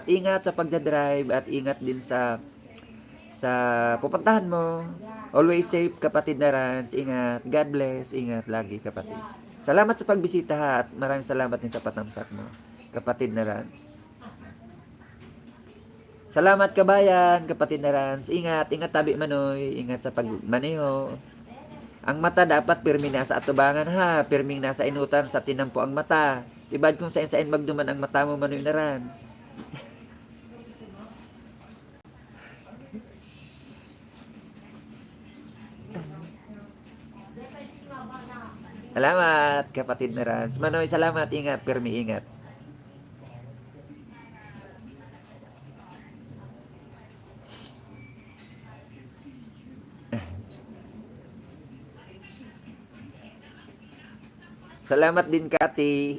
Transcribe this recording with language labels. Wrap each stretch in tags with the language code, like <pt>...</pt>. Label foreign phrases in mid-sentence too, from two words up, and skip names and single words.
<tl>Ingat sa pagdadrive at ingat din sa pupuntahan mo.</tl> <en>Always safe</en> <tl>kapatid na Rans, ingat.</tl> <en>God bless,</en> <tl>ingat lagi kapatid. Salamat sa pagbisita ha, at maraming salamat din sa patamsak mo kapatid na Rans. Salamat kabayan, kapatid na Rans.</tl> <bik>Ingat, ingat tabi manoy. Ingat sa pagmaneho. Ang mata dapat pirmi nasa atubangan ha. Pirming nasa inutan sa tinampo ang mata. Ibad kung sain-sain magduman ang mata mo manoy na Rans.</bik> <tl>Salamat kapatid na Rans.</tl> <bik>Manoy, salamat. Ingat, pirmi ingat. Salamat din Kati.</bik>